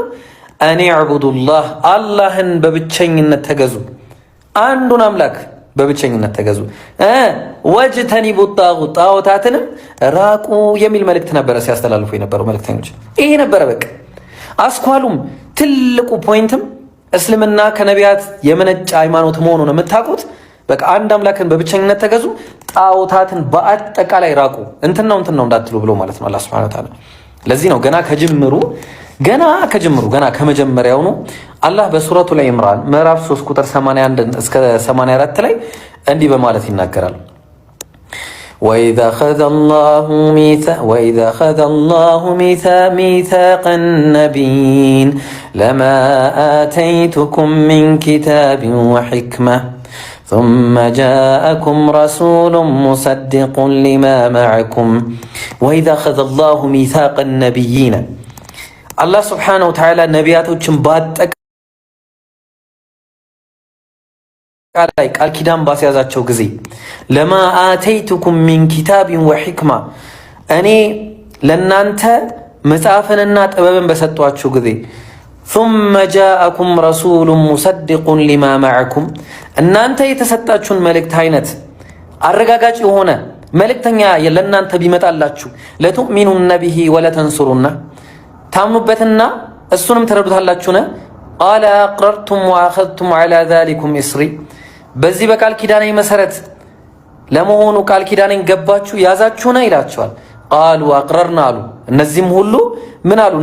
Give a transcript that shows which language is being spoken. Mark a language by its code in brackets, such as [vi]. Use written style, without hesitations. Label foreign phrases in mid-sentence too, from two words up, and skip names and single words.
[ar] أن اعبدوا الله [am] አላህን በብቸኝነት ተገዙ፣ አንዱን አምላክ በብቸኝነት ተገዙ፣ [ar] واجتنبوا الطاغوت [am] ጣዖታትንም ራቁ የሚል መልእክት ነበረ ሲያስተላልፉ የነበረው መልእክተኞች። ይሄ ነበረ በቃ አስኳሉም ትልቁ ፖይንትም እስልምና ከነቢያት የመነጨ ሃይማኖት መሆኑን የምታውቁት በቃ አንድ አምላክን በብቸኝነት ተገዙ፣ ጣዖታትን በአጠቃላይ ራቁ፣ እንትን ነው እንዳትሉ ብሎ ማለት ነው [ar] الله سبحانه وتعالى። [am] ለዚህ ነው ገና ከመጀመሪያው ነው አላህ በሱረቱል ኢምራን ምዕራፍ 3 ቁጥር 81 እስከ 84 ላይ እንዲህ በማለት ይናገራል። وإذا [ar] أخذ الله ميثاق النبيين لما آتيتكم من كتاب وحكمة ثم جاءكم رسول مصدق لما معكم وإذا أخذ الله ميثاق النبيين الله سبحانه وتعالى نبياتهم باتك [am] ቃል ኪዳን ባስያዛቸው ጊዜ [ar] لما آتيتكم من كتاب وحكمة [am] እኔ ለናንተ መጽሐፍንና ጥበብን በሰጧችሁ ጊዜ [ar] ثم جاءكم رسول مصدق لما معكم [am] እናንተ የተሰጣችሁን መልእክት አይነት አረጋጋጭ የሆነ መልእክተኛ ለናንተ ቢመጣላችሁ [ar] لتؤمنن به ولتنصرنه [am] ታምኑበትና እሱንም ተረዱታላችሁና [ar] قال أأقررتم وأخذتم على ذلكم إصري [am] በዚህ በቃል ኪዳኔ መሰረት ለመሆኑ ቃል ኪዳኔን ገባችሁ ያዛችሁና ይላቸዋል። [ar] قالوا أقررنا [am] አሉ። እነዚህም ሁሉ ምን አሉ?